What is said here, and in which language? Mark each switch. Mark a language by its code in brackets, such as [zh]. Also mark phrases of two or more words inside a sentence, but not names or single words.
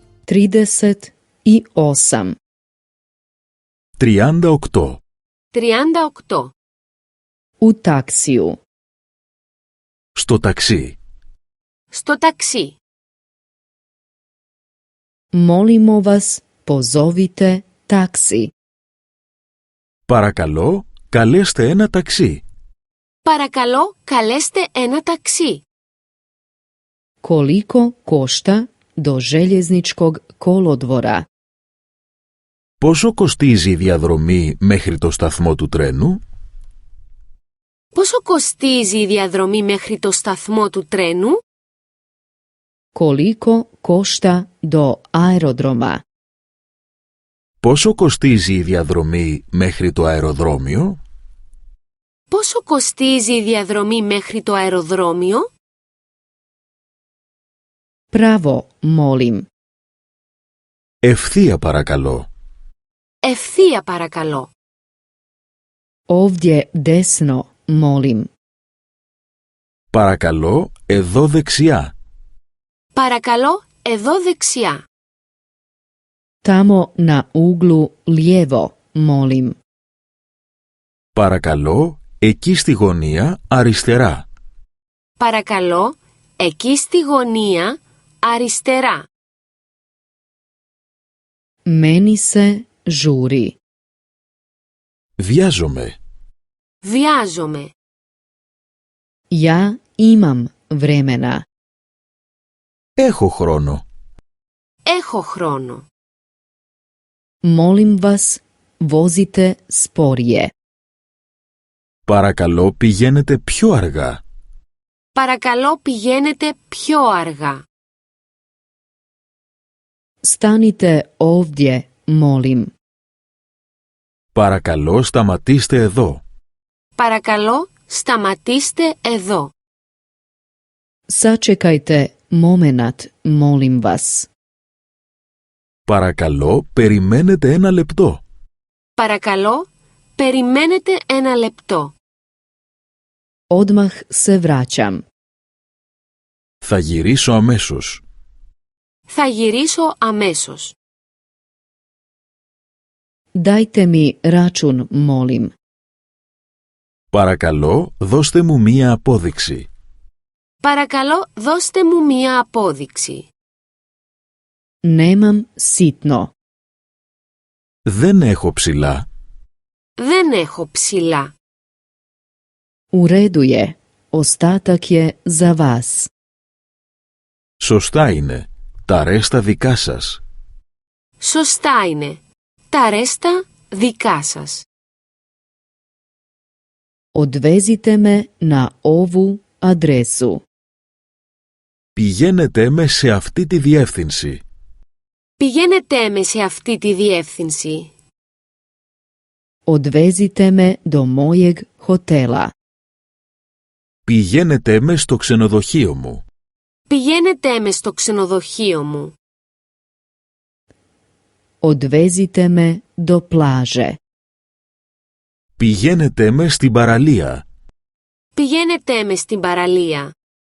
[hr] 38. 38. 38. U taksiju. [el] Στο ταξί. Στο ταξί. [hr] Molimo vas, pozovite taksi. [el] Παρακαλώ, καλέστε ένα ταξί. Παρακαλώ, καλέστε ένα ταξί. [hr] Koliko košta do željezničkog kolodvora? [el] Πόσο κοστίζει η διαδρομή μέχρι το σταθμό του τρένου? Πόσο κοστίζει η διαδρομή μέχρι το σταθμό του τρένου? [hr] Koliko košta do aerodroma? [el] Πόσο κοστίζει η διαδρομή μέχρι το αεροδρόμιο? Πόσο κοστίζει η διαδρομή μέχρι το αεροδρόμιο? [hr] Pravo, molim. [el] Ευθεία παρακαλώ. Ευθεία παρακαλώ. [hr] Ovdje desno, molim. [el] Παρακαλώ, εδώ δεξιά. Παρακαλώ, εδώ δεξιά. [hr] Tamo na uglu lijevo, molim. [el] Παρακαλώ, εκεί στη γωνία αριστερά. Παρακαλώ, εκεί στη γωνία αριστερά. [hr] Meni se žuri. [el] Βιάζομαι. Βιάζομαι. [hr] Ja imam vremena. [el] Έχω χρόνο. Έχω χρόνο. [hr] Molim vas, vozite sporije. [el] Παρακαλώ, πηγαίνετε πιο αργά. Παρακαλώ, πηγαίνετε πιο αργά. [hr] Stanite ovdje, molim. [el] Παρακαλώ, σταματήστε εδώ. Παρακαλώ, σταματήστε εδώ. [hr] Sačekajte momenat, molim vas. [el] Παρακαλώ, περιμένετε ένα λεπτό. Παρακαλώ, περιμένετε ένα λεπτό. [hr] Odmah se vraćam. [el] Θα γυρίσω αμέσως. Θα γυρίσω αμέσως. [hr] Dajte mi račun, molim. [el] Παρακαλώ, δώστε μου μία απόδειξη. Παρακαλώ, δώστε μου μία απόδειξη. [hr] Nemam sitno. [el] Δεν έχω ψηλά. Δεν έχω ψηλά. [hr] U redu je. Ostatak je za vas. [el] Σωστά είναι. Τα ρέστα δικά σας. Σωστά είναι. Τα ρέστα δικά σας. [hr] Odvezite me na ovu adresu. [el] Πηγαίνετε με σε αυτή τη διεύθυνση. Πηγαίνετε με σε αυτή τη διεύθυνση. [hr] Odvezite me do mojeg hotela. [el] Πηγαίνετε με στο ξενοδοχείο μου. Πηγαίνετε με στο ξενοδοχείο μου. [hr] Odvezite me do plaže. [el] Πηγαίνετε με στην παραλία. Πηγαίνετε με στην παραλία.